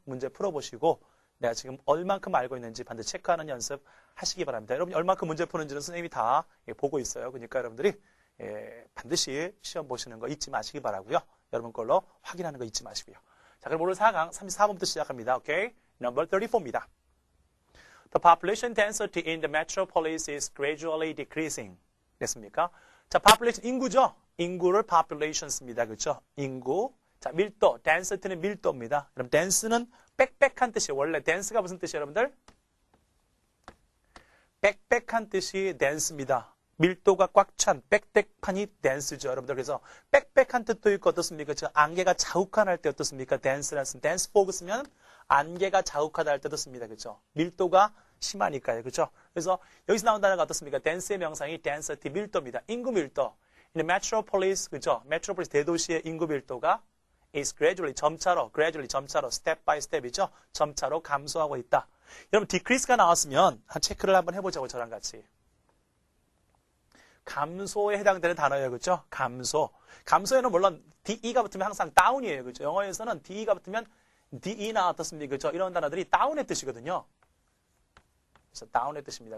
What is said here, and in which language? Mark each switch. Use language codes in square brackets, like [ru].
[ko] 문제 풀어보시고 내가 지금 얼만큼 알고 있는지 반드시 체크하는 연습 하시기 바랍니다. 여러분 얼만큼 문제 푸는지는 선생님이 다 보고 있어요. 그러니까 여러분들이 반드시 시험 보시는 거 잊지 마시기 바라고요. 여러분 걸로 확인하는 거 잊지 마시고요. 자, 그럼 오늘 4강 34번부터 시작합니다. 오케이? [en] Number [ko] 34입니다. [en] The population density in the metropolis is gradually decreasing. [ko] 됐습니까? 자, population 인구죠. 인구를 population 씁니다. 그렇죠? 인구. 자, 밀도. density는 밀도입니다. 그럼 dense는 빽빽한 뜻이에요. 원래 dense가 무슨 뜻이에요, 여러분들? 빽빽한 뜻이 dense입니다. 밀도가 꽉 찬 빽빽한이 dense죠, 여러분들. 그래서 빽빽한 뜻도 있고 어떻습니까? 즉 안개가 자욱한 할 때 어떻습니까? dense라는 dense fog 쓰면 안개가 자욱하다 할 때도 씁니다. 그렇죠? 밀도가 심하니까요. 그렇죠? 그래서 여기서 나온 단어가 어떻습니까? dense의 명상이 density, 밀도입니다. 인구 밀도. [en] In the metropolis, [ko] 그렇죠? metropolis 대도시의 인구 밀도가 [en] is gradually, [ko] 점차로, [en] step by step [ko] 이죠? 점차로 감소하고 있다. 여러분, decrease가 나왔으면 한 체크를 한번 해보자고, 저랑 같이. 감소에 해당되는 단어예요. 그렇죠? 감소. 감소에는 물론 DE가 붙으면 항상 다운이에요. 그렇죠? 영어에서는 DE가 붙으면 DE나 어떻습니까? 그렇죠? 이런 단어들이 다운의 뜻이거든요. 그래서 다운의 뜻입니다.